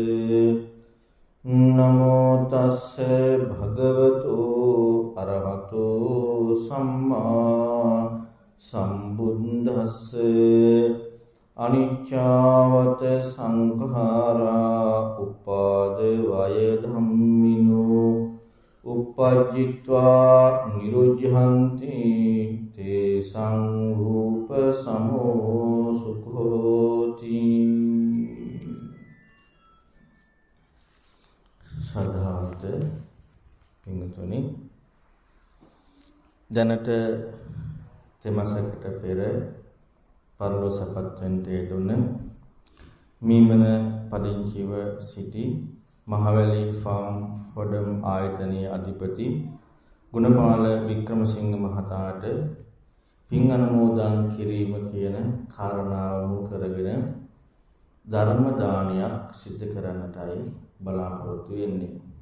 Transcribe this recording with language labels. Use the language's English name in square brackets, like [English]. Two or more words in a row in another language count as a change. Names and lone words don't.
[Pali] නමෝ තස්ස භගවතු අරහතු සම්මා සම්බුද්දස්ස අනිච්චවත සංඛාරා උපාද වය ධම්මිනෝ uppajjitva niruddhanti te සංරූප සමෝ සුඛෝති. [Sinhala] සදාත පින්තුනි, දැනට තෙමසකට පෙර පරලෝසපත් වෙන්ට යෙදුන මීමන පදිංචිව සිටි මහවැලි ෆාම් ෆොඩම් ආයතනයේ අධිපති ගුණපාල වික්‍රමසිංහ මහතාට පින් අනුමෝදන් කිරීම කියන කාරණාව මුල් කරගෙන ධර්ම දානයක් සිදු කරන්නටයි බලාපොරොත්තු වෙන්නේ.